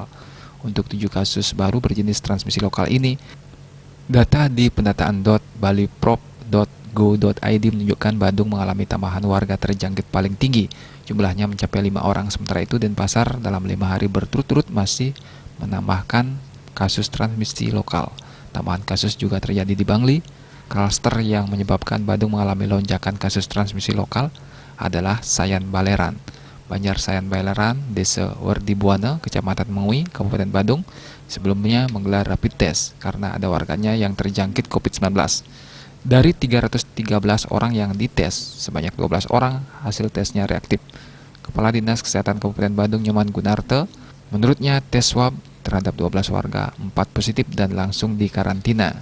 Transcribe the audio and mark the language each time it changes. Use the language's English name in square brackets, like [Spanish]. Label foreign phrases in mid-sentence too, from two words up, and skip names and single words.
[Indonesian] Untuk 7 kasus baru berjenis transmisi lokal ini, data di pendataan.baliprop.go.id menunjukkan Badung mengalami tambahan warga terjangkit paling tinggi. Jumlahnya mencapai 5 orang, sementara itu Denpasar dalam 5 hari berturut-turut masih menambahkan kasus transmisi lokal. Tambahan kasus juga terjadi di Bangli. Klaster yang menyebabkan Badung mengalami lonjakan kasus transmisi lokal adalah Sayan Baleran. Banjar Sayan Baleran, Desa Werdibuana, Kecamatan Mengui, Kabupaten Badung, sebelumnya menggelar rapid test karena ada warganya yang terjangkit COVID-19. Dari 313 orang yang dites, sebanyak 12 orang hasil tesnya reaktif. Kepala Dinas Kesehatan Kabupaten Badung, Nyoman Gunarte, menurutnya tes swab terhadap 12 warga, 4 positif dan langsung dikarantina.